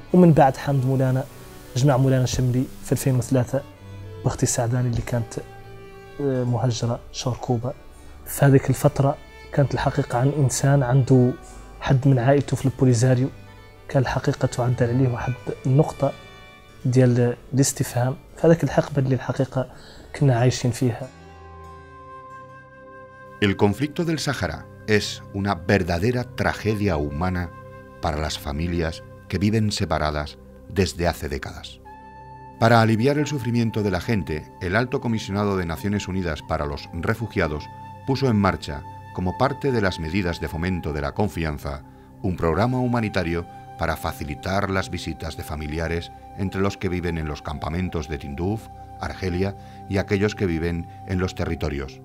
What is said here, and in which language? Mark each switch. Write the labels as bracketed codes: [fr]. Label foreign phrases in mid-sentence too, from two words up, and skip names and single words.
[ar] ومن بعد حمد مولانا جمع مولانا شملي في 2003 واختي سعداني اللي كانت مهجرة شهر كوبا. في هذيك الفترة كانت الحقيقة عن إنسان عنده حد من عائلته في البوليزاريو، كان الحقيقة تعدل عليه واحد النقطة ديال الاستفهام في هذاك الحقبة اللي الحقيقة كنا عايشين فيها. [es] El conflicto del Sáhara es una verdadera tragedia humana para las familias que viven separadas desde hace décadas. Para aliviar el sufrimiento de la gente, el Alto Comisionado de Naciones Unidas para los Refugiados puso en marcha, como parte de las medidas de fomento de la confianza, un programa humanitario para facilitar las visitas de familiares entre los que viven en los campamentos de Tinduf, Argelia y aquellos que viven en los territorios.